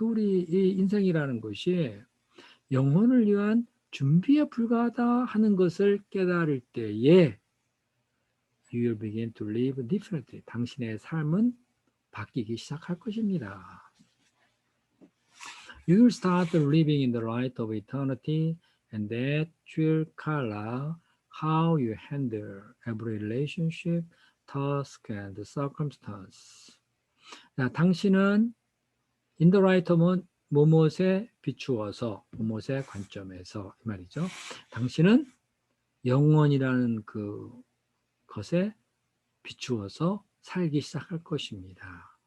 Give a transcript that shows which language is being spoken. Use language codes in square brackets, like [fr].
[ko] 그 우리 이 인생이라는 것이 영혼을 위한 준비에 불과하다 하는 것을 깨달을 때에 [en] you will begin to live differently. [ko] 당신의 삶은 바뀌기 시작할 것입니다. [en] You will start living in the light of eternity and that will color how you handle every relationship, task, and circumstance. [ko] 자, 당신은 [en] in the light of [ko] 무엇에 비추어서 무엇의 관점에서 이 말이죠. 당신은 영원이라는 그 것에 비추어서 살기 시작할 것입니다.